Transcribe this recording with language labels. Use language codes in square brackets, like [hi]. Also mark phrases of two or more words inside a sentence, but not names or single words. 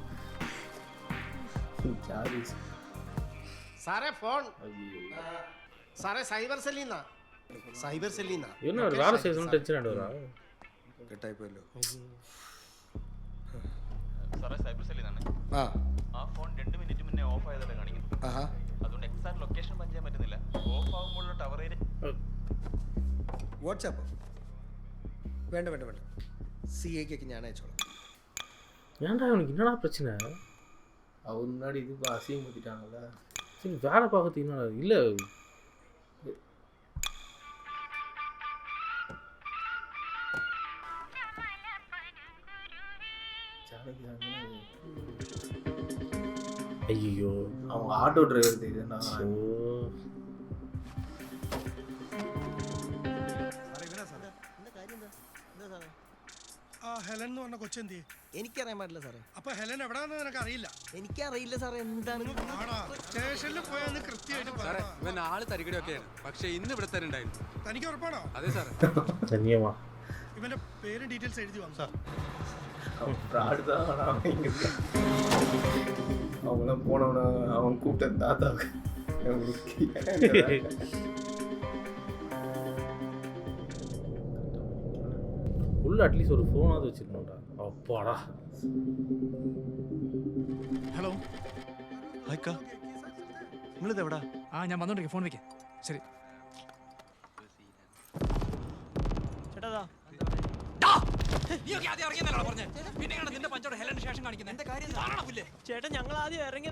[ml] സാറേ ഫോൺ. സാറേ സൈബർ സെല്ലിന്നാ. [ta] என்ன ஒரு வேலை செய்யணும் டென்ஷன் ஆகிடுவா? [ml] കട്ടായി പോയല്ലോ. സാറേ, സൈബർ സെല്ലിൽ നിന്നാണ്. ആ ഫോൺ 2 മിനിറ്റ് മുന്നേ ഓഫ് ആയതല്ലേ കാണിക്കുന്നു. അതുകൊണ്ട് [en] exact location [ml] പഞ്ച് ചെയ്യാൻ പറ്റുന്നില്ല. ഓഫ് ആകുമ്പോഴുള്ള [en] tower area. [ml] വാട്സാപ്പ് വേണ്ട CAക്ക് ഞാൻ അയച്ചോളാം. [ta] ஏன்டா அவனுக்கு என்னடா பிரச்சனை? அவர் முன்னாடி இது அசிங்கப்படுத்திட்டாங்கல்ல. சரி, வேலை பார்க்கறதுக்கு என்னடா இல்லை. ஐயோ, அவங்க ஆட்டோ டிரைவர் தெரியுதுண்ணா. [ml] ഹെലൻ എന്ന് പറഞ്ഞ കൊച്ചെന്തി? എനിക്കറിയാൻ പാടില്ല സാറേ. അപ്പൊ ഹെലൻ എവിടാന്ന് നിനക്ക് അറിയില്ല? എനിക്കറിയില്ല സാറേ. എന്താണ്? സ്റ്റേഷനിൽ പോയാന്ന് കൃത്യമായിട്ട് പറയാം. ഇവൻ ആള് തരികടയൊക്കെയാണ്, പക്ഷെ ഇന്ന് ഇവിടെ തന്നെ ഉണ്ടായിരുന്നു. തനിക്ക് ഉറപ്പാണോ? അതെ സാറേ. ധന്യവാ. ഇവന്റെ പേരും ഡീറ്റെയിൽസ് എഴുതി വാങ്ങും സാർ. [ta] அவங்களாம் போனவன அவன் கூப்பிட்ட தாத்தா உள்ள அட்லீஸ்ட் ஒரு ஃபோனாவது வச்சிருக்கணும்டா. அப்பாடா. [ml] ഹലോ, ഹായ്ക്കാ, നിങ്ങളിത് എവിടാ? ഞാൻ വന്നോണ്ടിരിക്കും. ഫോൺ വെക്കാം. ശരി. ചേട്ടാ, ഞങ്ങൾ ആദ്യം ഇറങ്ങിയതാ.